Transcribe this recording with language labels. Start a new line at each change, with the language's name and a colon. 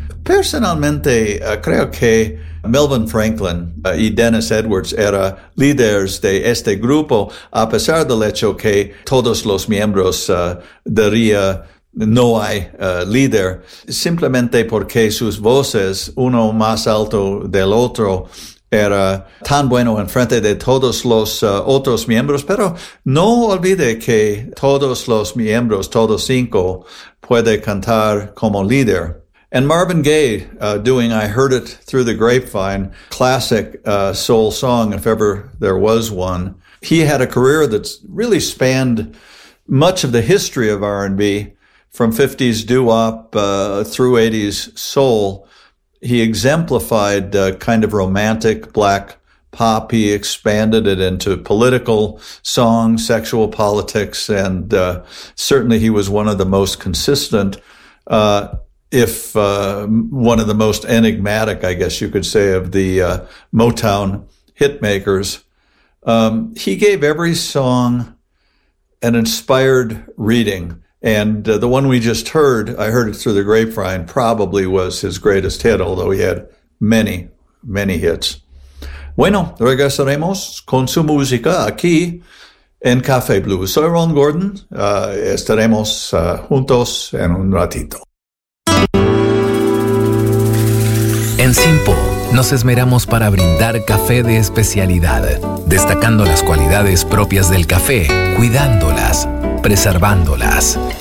Spanish: Personalmente, creo que Melvin Franklin y Dennis Edwards eran líderes de este grupo, a pesar del hecho que todos los miembros diría no hay líder, simplemente porque sus voces, uno más alto del otro, era tan bueno en frente de todos los otros miembros. Pero no olvide que todos los miembros, todos cinco, puede cantar como líder.
English: And Marvin Gaye doing I Heard It Through the Grapevine, classic soul song, if ever there was one. He had a career that's really spanned much of the history of R&B, from 50s doo-wop through 80s soul. He exemplified a kind of romantic black pop. He expanded it into political songs, sexual politics, and certainly he was one of the most consistent one of the most enigmatic, I guess you could say, of the Motown hitmakers. He gave every song an inspired reading. And the one we just heard, I Heard It Through the Grapevine, probably was his greatest hit, although he had many, many hits.
Spanish: Bueno, regresaremos con su música aquí en Café Blues. Soy Ron Gordon. Estaremos juntos en un ratito. En Simpo nos esmeramos para brindar café de especialidad, destacando las cualidades propias del café, cuidándolas, preservándolas.